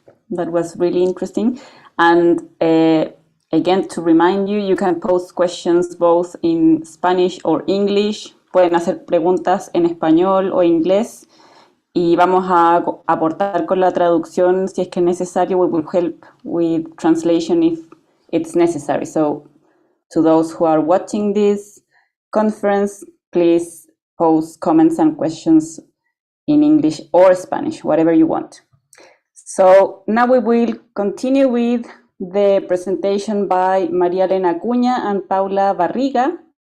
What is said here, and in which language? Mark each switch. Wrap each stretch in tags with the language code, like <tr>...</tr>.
<en>That was really interesting. And again, to remind you, you can post questions both in Spanish or English.</en> <es>Pueden hacer preguntas en español o inglés y vamos a aportar con la traducción si es que es necesario.</es> <en>We will help with translation if it's necessary. So to those who are watching this conference, please post comments and questions in English or Spanish, whatever you want. So now we will continue with the presentation by Elena Acuña and Paula Barriga.</en>